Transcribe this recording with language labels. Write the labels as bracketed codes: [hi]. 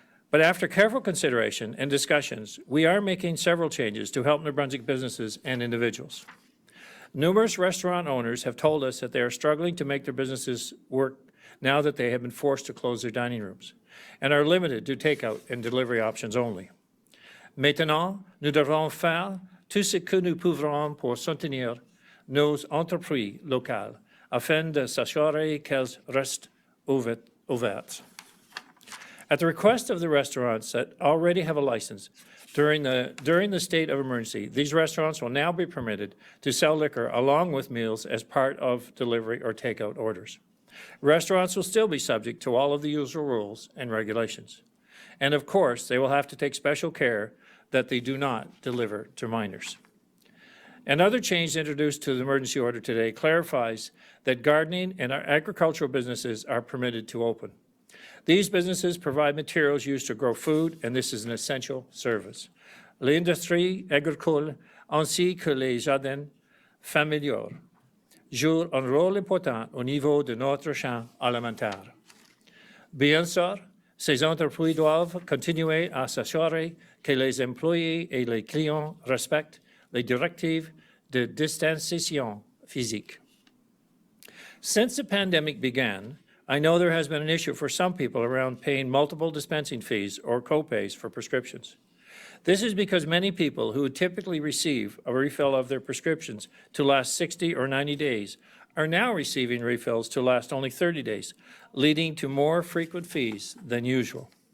[en] But after careful consideration and discussions, we are making several changes to help New Brunswick businesses and individuals. Numerous restaurant owners have told us that they are struggling to make their businesses work now that they have been forced to close their dining rooms and are limited to takeout and delivery options only. [fr] Maintenant, nous devons faire tout ce que nous pouvons pour soutenir nos entreprises locales afin de s'assurer qu'elles restent ouvertes. [en] At the request of the restaurants that already have a license, during the state of emergency, these restaurants will now be permitted to sell liquor along with meals as part of delivery or takeout orders. Restaurants will still be subject to all of the usual rules and regulations. And of course, they will have to take special care that they do not deliver to minors. Another change introduced to the emergency order today clarifies that gardening and our agricultural businesses are permitted to open. These businesses provide materials used to grow food, and this is an essential service. [fr] L'industrie agricole ainsi que les jardins familiaux jouent un rôle important au niveau de notre champ alimentaire. Bien sûr, ces entreprises doivent continuer à s'assurer que les employés et les clients respectent les directives de distanciation physique. [en] Since the pandemic began, I know there has been an issue for some people around paying multiple dispensing fees or co-pays for prescriptions. This is because many people who would typically receive a refill of their prescriptions to last 60 or 90 days are now receiving refills to last only 30 days, leading to more frequent fees than usual.